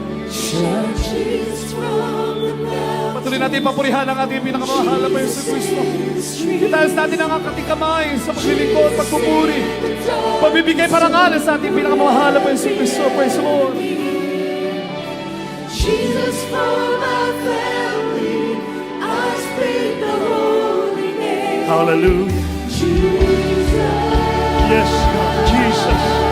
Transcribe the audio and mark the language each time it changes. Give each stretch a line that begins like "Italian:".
English: Shout Jesus from the mountain.
Filipino: Patuloy natin papurihan ang ating pinakamahal na Panginoon Kristo. Itaas natin ang ating kamay sa paglilingkod, pagpupuri, pagbibigay parangalan sa ating pinakamahal na Panginoon Kristo.
English: Praise the Lord. Jesus for my family, I speak the holy name. Hallelujah. Jesus. Yes, God. Jesus.